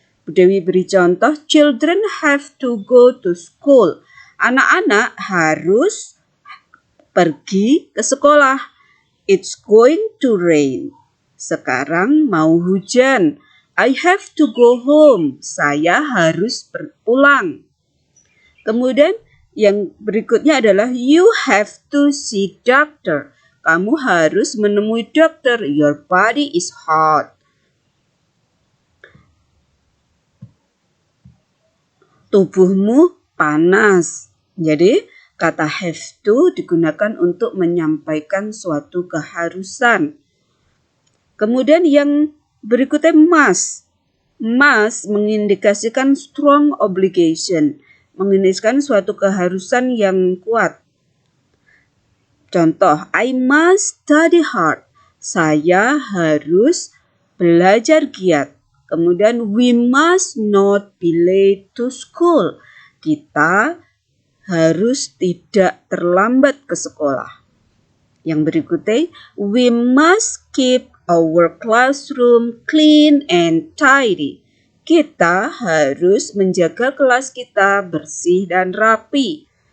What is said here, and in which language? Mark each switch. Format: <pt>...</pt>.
<en>Bu Dewi</en> <id>beri contoh,</id> <en>children have to go to school.</en> <id>Anak-anak harus pergi ke sekolah.</id> <en>It's going to rain.</en> <id>Sekarang mau hujan.</id> <en>I have to go home.</en> <id>Saya harus pulang. Kemudian yang berikutnya adalah</id> <en>you have to see doctor.</en> <id>Kamu harus menemui dokter.</id> <en>Your body is hot.</en> <id>Tubuhmu panas. Jadi kata have to digunakan untuk menyampaikan suatu keharusan. Kemudian yang berikutnya must. Must mengindikasikan</id> <en>strong obligation,</en> <id>mengindikasikan suatu keharusan yang kuat. Contoh,</id> <en>I must study hard.</en> <id>Saya harus belajar giat. Kemudian</id> <en>we must not be late to school.</en> <id>Kita harus tidak terlambat ke sekolah. Yang berikutnya,</id> <en>we must keep our classroom clean and tidy.</en> <id>Kita harus menjaga kelas kita bersih dan rapi.</id>